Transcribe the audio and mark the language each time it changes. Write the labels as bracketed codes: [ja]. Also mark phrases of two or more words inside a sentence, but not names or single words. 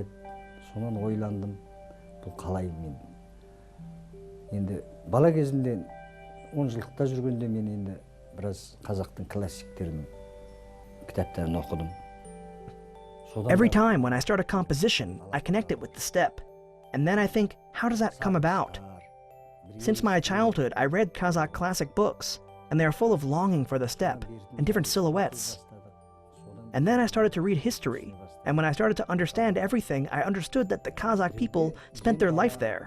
[kk] Сонан ойландым, бұл қалай мен. Енді бала кезімде 10 жылдықта жүргенде мен енді біраз қазақтың классиктерінің кітаптарын оқыдым. [en] Every time when I start a composition, I connect it with the steppe. And then I think, how does that come about? Since my childhood, I read Kazakh classic books, and they are full of longing for the steppe and different silhouettes. And then I started to read history, and when I started to understand everything, I understood that the Kazakh people spent their life there.